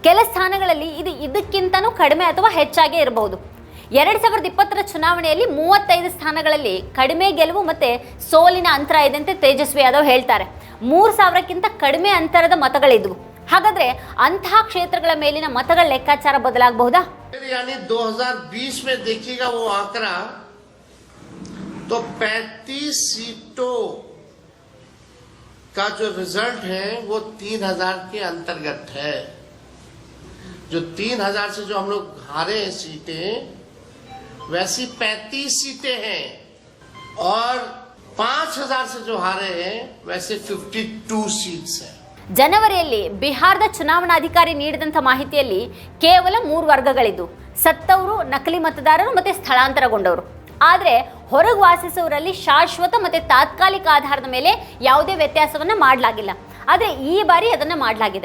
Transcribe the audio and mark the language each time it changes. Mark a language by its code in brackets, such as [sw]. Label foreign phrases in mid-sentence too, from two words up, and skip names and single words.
[kn] ಕೆಲ ಸ್ಥಾನಗಳಲ್ಲಿ ಇದು ಇದಕ್ಕಿಂತನೂ ಕಡಿಮೆ ಅಥವಾ ಹೆಚ್ಚಾಗೇ ಇರಬಹುದು. 2020 ಚುನಾವಣೆಯಲ್ಲಿ 35 ಸ್ಥಾನಗಳಲ್ಲಿ ಕಡಿಮೆ ಗೆಲುವು ಮತ್ತೆ ಸೋಲಿನ ಅಂತರ ಇದೆ ಅಂತ ತೇಜಸ್ವಿ ಯಾದವ್ ಹೇಳ್ತಾರೆ. 3000ಕ್ಕಿಂತ ಕಡಿಮೆ ಅಂತರದ ಮತಗಳಿದ್ವು. ಹಾಗಾದ್ರೆ ಅಂತಹ ಕ್ಷೇತ್ರಗಳ ಮೇಲಿನ ಮತಗಳ ಲೆಕ್ಕಾಚಾರ ಬದಲಾಗಬಹುದಾ? [hi] यानी 2020 में देखिएगा वो आंकड़ा तो 35 सीटों का जो रिजल्ट है वो 3000 के अंतर्गत है. जो 3000 से जो हम लोग हारे हैं सीटें वैसी 35 सीटें हैं और 5000 से जो हारे हैं वैसे 52 सीट्स हैं. [kn] ಜನವರಿಯಲ್ಲಿ ಬಿಹಾರದ ಚುನಾವಣಾಧಿಕಾರಿ ನೀಡಿದಂಥ ಮಾಹಿತಿಯಲ್ಲಿ ಕೇವಲ 3 ವರ್ಗಗಳಿದ್ದು, ಸತ್ತವರು, ನಕಲಿ ಮತದಾರರು ಮತ್ತೆ ಸ್ಥಳಾಂತರಗೊಂಡವರು. ಆದರೆ ಹೊರಗೆ ವಾಸಿಸುವವರಲ್ಲಿ ಶಾಶ್ವತ ಮತ್ತೆ ತಾತ್ಕಾಲಿಕ ಆಧಾರದ ಮೇಲೆ ಯಾವುದೇ ವ್ಯತ್ಯಾಸವನ್ನ ಮಾಡಲಾಗಿಲ್ಲ. ಆದರೆ ಈ ಬಾರಿ ಅದನ್ನ ಮಾಡಲಾಗಿದೆ.